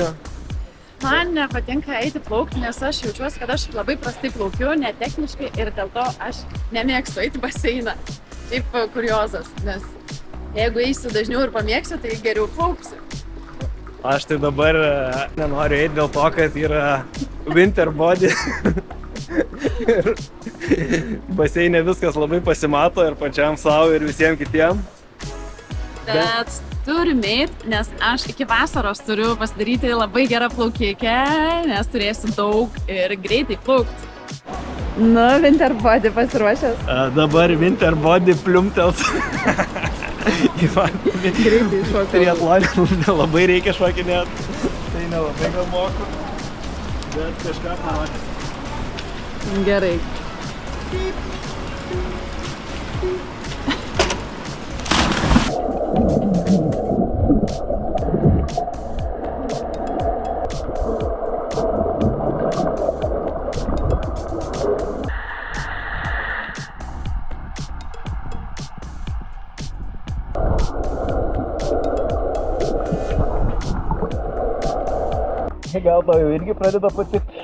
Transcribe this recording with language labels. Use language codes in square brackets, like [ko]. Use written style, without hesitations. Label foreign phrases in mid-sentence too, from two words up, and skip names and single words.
[lt] Man nepatinka eiti plaukti, nes aš jaučiuosi, kad aš labai prastai plaukiu, netechniškai ir dėl to aš nemėgstu eiti baseiną. Taip kuriozas, nes jeigu eisiu dažniau ir pamėgsiu, tai geriau plauksiu. Aš tai dabar nenoriu eiti dėl to, kad yra [en] winter body. [lt] Ir baseine viskas labai pasimato ir pačiam savo ir visiems kitiem. Bet turim eiti, nes aš iki vasaros turiu pasidaryti labai gerą plaukikę, nes turėsiu daug ir greitai plaukti. Nu, [en] winter body [lt] pasiruošęs. Dabar [en] winter body [lt] pliumtels. Greitai šokiu. Triatlonė labai reikia šokinėti. Tai nelabai gal moku, bet kažką pamatys. Gerai. Gal tau jau irgi pradeda patikti?